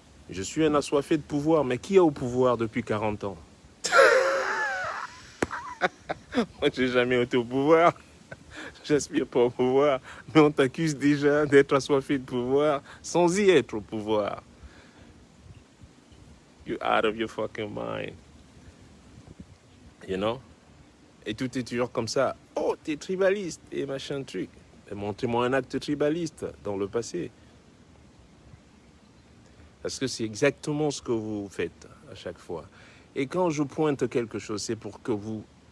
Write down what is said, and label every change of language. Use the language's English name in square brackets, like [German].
[French] Je suis un assoiffé de pouvoir, mais qui est au pouvoir depuis 40 ans? Moi, j'ai jamais été au pouvoir. J'aspire pas au pouvoir, mais on t'accuse déjà d'être assoiffé de pouvoir sans y être au pouvoir. [English] You're out of your fucking mind. You know? [French] Et tout est toujours comme ça. Oh, t'es tribaliste et machin truc. Montrez-moi un acte tribaliste dans le passé. Parce que c'est exactement ce que vous faites à chaque fois. Et quand je pointe quelque chose, c'est pour que vous...